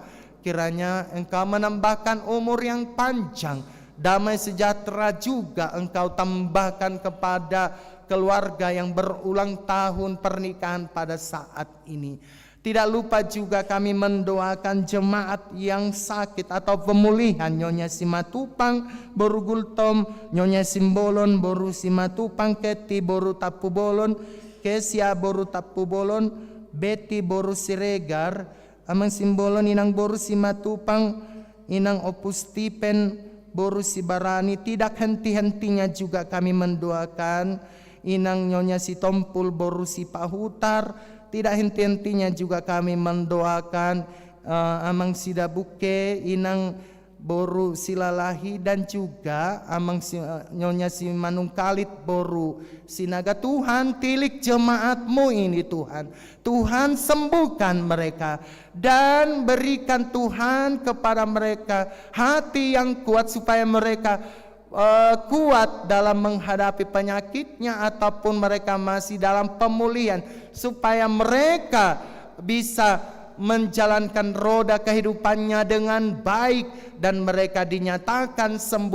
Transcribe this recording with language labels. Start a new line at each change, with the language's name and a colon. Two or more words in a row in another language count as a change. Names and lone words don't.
Indonesian: Kiranya Engkau menambahkan umur yang panjang, damai sejahtera juga Engkau tambahkan kepada keluarga yang berulang tahun pernikahan pada saat ini. Tidak lupa juga kami mendoakan jemaat yang sakit atau pemulihan. Nyonya Simatupang boru Gultom, Nyonya Simbolon boru Simatupang, Keti boru Tapu Bolon, Kesia boru Tapu Bolon, Betty boru Siregar, amang Simbolon inang boru Simatupang, inang Opus Stipen boru Sibarani. Tidak henti-hentinya juga kami mendoakan inang Nyonya Sitompul boru Sipahutar. Tidak henti-hentinya juga kami mendoakan amang Sidabuke, inang boru Silalahi, dan juga amang Nyonya Simanungkalit boru Sinaga. Tuhan, tilik jemaatmu ini Tuhan. Tuhan, sembuhkan mereka dan berikan Tuhan kepada mereka hati yang kuat supaya mereka kuat dalam menghadapi penyakitnya ataupun mereka masih dalam pemulihan, supaya mereka bisa menjalankan roda kehidupannya dengan baik dan mereka dinyatakan sembuh.